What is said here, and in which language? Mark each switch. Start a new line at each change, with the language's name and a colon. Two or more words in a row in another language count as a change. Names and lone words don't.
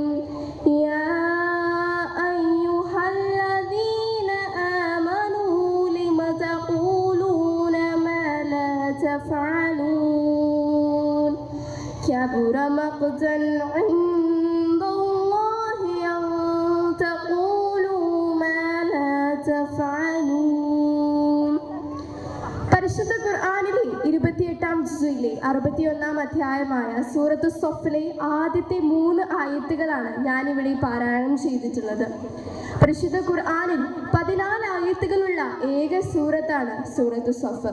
Arabic: Ya تفعلون كبر مقتا عند الله أن تقولوا ما لا تفعلون.
Malayalam: പരിശുദ്ധ ഖുർആനിലെ 28-ാം ജുസിലെ 61-ാം അധ്യായമായ സൂറത്ത് സഫിലെ ആദ്യത്തെ 3 ആയത്തുകളാണ് ഞാനിവിടെ പാരായണം ചെയ്തിട്ടുള്ളത്. പരിശുദ്ധ ഖുർആനിൽ 14 ആയത്തുകളുള്ള ഏക സൂറത്താണ് സൂറത്ത് സഫ്.